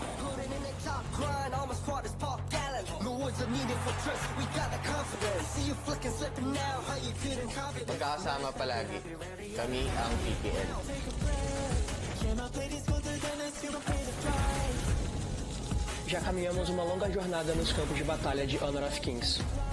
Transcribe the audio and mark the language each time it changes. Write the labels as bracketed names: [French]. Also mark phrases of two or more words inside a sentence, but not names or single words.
[Filipino] Magkakasama palagi. Kami ang PPN. [Portuguese] Já caminhamos uma longa jornada nos campos de batalha de Honor of Kings.